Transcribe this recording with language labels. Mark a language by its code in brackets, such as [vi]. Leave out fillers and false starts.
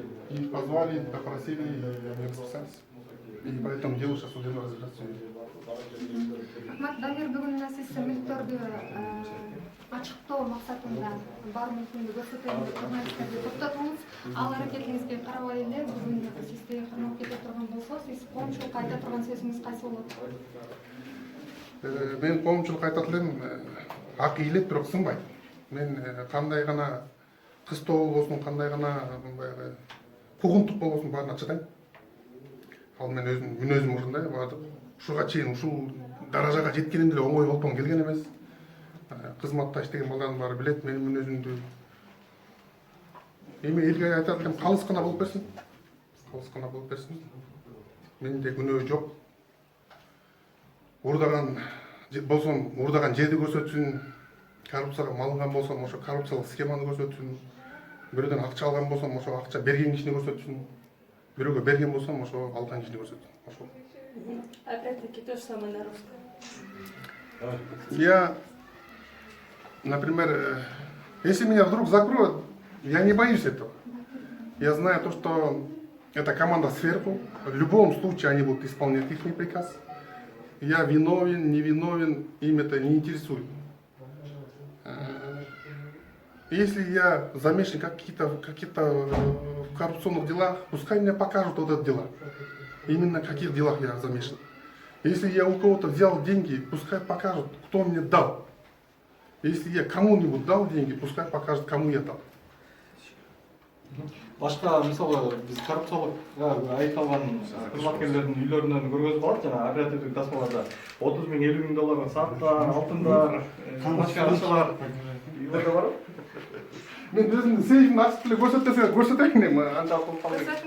[ru] И позвали, попросили расписаться. И по этому делу сейчас судебное разбирательство. [ky] Дамир, бүгүн сиз мүлктөрдү ачыктоо максатында бар мүмкүндүк көрсөтөм деп журналисттерди токтотуңуз. Ал аракетиңизге карабай эле бүгүн сизди кармап кете турган болсо, сиз коомчулукка айта турган сөзүңүз кайсы болот? Мен коомчулукка айтат элем, ак ийилет, бирок сынбайт. Мен кандай гана кыстоо болбосун, кандай гана баягы куугунтук болбосун баарын ачытайм. ал мен өзім ушундай ушуга чейин ушул даражага жеткеним деле оңой колтон келген эмес. Кызматта иштеген балдардын баары билет менин мүнөзүмдү. Эми элге айтат элем, калыс гана болуп берсин. Калыс гана болуп берсин. Менде күнөө жок. Урдаган болсом, урдаган жерди көрсөтсүн. Коррупцияга малынган болсом, ошо коррупциялык схеманы көрсөтсүн. Бирөөдөн акча алган болсом, ошо акча берген кишини көрсөтсүн. Бирөөгө берген болсом, ошо алган кишини көрсөтсүн. Ошол. [ru] Опять-таки то же самое на русском. Я, например, если меня вдруг закроют, я не боюсь этого. Я знаю то, что это команда сверху. В любом случае они будут исполнять их приказ. Я виновен, не виновен, им это не интересует. Если я замешан в каких-то коррупционных делах, пускай мне покажут вот это дело. Именно в каких делах я замешан. Если я у кого-то взял деньги, пускай покажут, кто мне дал. Если я кому-нибудь дал деньги, пускай покажут, кому я дал. [ky] Башка мисалы биз коррупциялык айыпталган кызматкерлердин үйлөрүнөн көргөзүп алат жана оперативдик тасмаларда 30 000, 50 000 доллар сааттар, алтындар, башка акчалар үйлөрдө бар. Мен өзүмдүн сейфимди ачып деле көрсөтөйүн эми анчалык болуп калды.